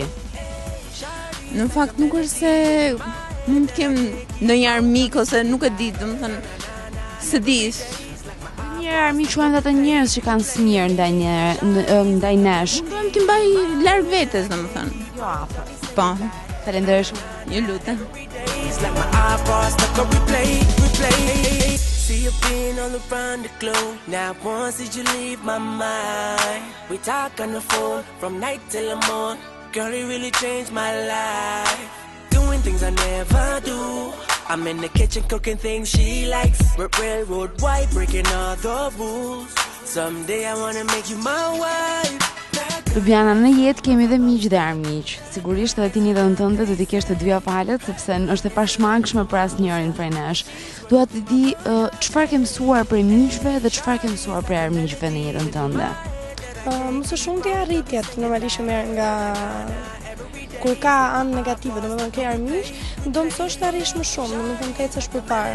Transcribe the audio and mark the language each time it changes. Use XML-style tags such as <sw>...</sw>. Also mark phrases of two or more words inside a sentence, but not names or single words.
<sq>Në fakt nuk është se mund të kem ndonjë armik ose nuk e di, domethënë se di. Njëherë armiq quajnë ato njerëz që kanë smir ndaj nesh. Duhem t'i mbaj larg vetes, domethënë. Jo afër. Po. Faleminderit shumë. Ju lutem.</sq> <en>Like my eyeballs stuck on replay. See you been all around the globe. Now once did you leave my mind? We talk on the phone from night till the morning. Girl, it really changed my life. Doing things I never do. I'm in the kitchen cooking things she likes. Railroad white, breaking all the rules. Someday I wanna make you my wife.</en> <sq>Lubiana, në jetë kemi dhe miq dhe armiq. Sigurisht edhe ti në jetën tënde do t'i kesh të dyja palët, sepse është e pashmangshme për asnjërin prej nesh. Dua të di çfarë ke mësuar prej miqve dhe çfarë ke mësuar prej armiqve në jetën tënde. Më së shumti arritjet normalisht merr nga kur ka anë negative, domethënë ke armiq, do mësosh të arrish më shumë, domethënë të ecësh përpara.</sq>